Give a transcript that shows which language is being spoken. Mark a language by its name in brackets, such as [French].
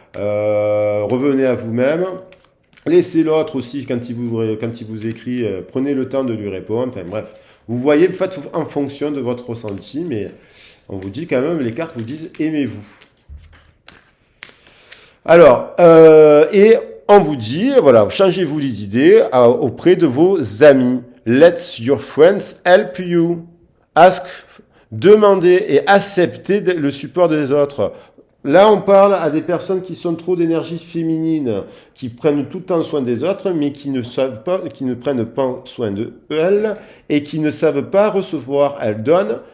[French] revenez à vous-même. Laissez l'autre aussi, quand il vous écrit, prenez le temps de lui répondre. Enfin bref, vous voyez, faites en fonction de votre ressenti, mais on vous dit quand même, les cartes vous disent aimez-vous. Alors, et on vous dit, voilà, changez-vous les idées auprès de vos amis. [English] Let your friends help you. Ask, [French] demandez et acceptez le support des autres. Là, on parle à des personnes qui sont trop d'énergie féminine, qui prennent tout le temps soin des autres, mais qui ne savent pas, qui ne prennent pas soin d'elles et qui ne savent pas recevoir. Elles donnent.